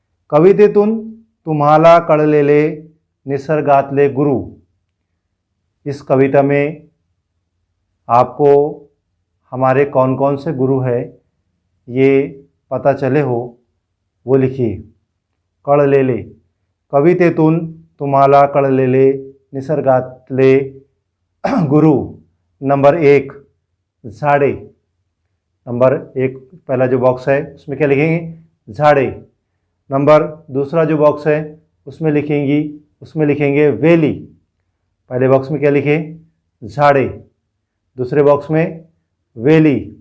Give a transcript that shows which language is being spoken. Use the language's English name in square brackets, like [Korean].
[Marathi] कवितेतून तुम्हाला कळलेले निसर्गातले गुरु। [Hindi] इस कविता में आपको हमारे कौन कौन से गुरु हैं ये पता चले हो वो लिखिए। [Marathi] कळलेले, कवितेतून तुम्हाला कळलेले निसर्गातले गुरु। नंबर 1 झाड़े। [Hindi] नंबर 1 पहला जो बॉक्स है उसमें क्या लिखेंगे? झाड़े। नंबर दूसरा जो बॉक्स है उसमें लिखेंगे वेली। पहले बॉक्स में क्या लिखे? झाड़े। दूसरे बॉक्स में वेली।